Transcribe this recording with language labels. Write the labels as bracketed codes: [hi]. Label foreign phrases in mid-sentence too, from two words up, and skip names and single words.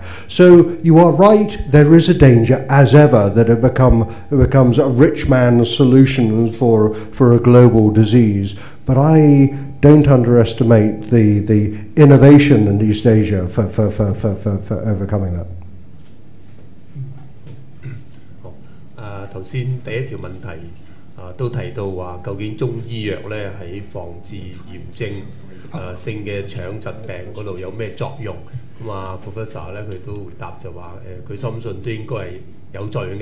[en] So you are right, there is a danger, as ever, that it becomes a rich man's solution for a global disease. But I don't underestimate the innovation in East Asia for overcoming that. [yue] 頭先第一條問題都提到話，究竟中醫藥咧喺防治炎症性嘅腸疾病嗰度有咩作用？咁啊 Professor 咧佢都回答就話佢深信都應該係有作用嘅。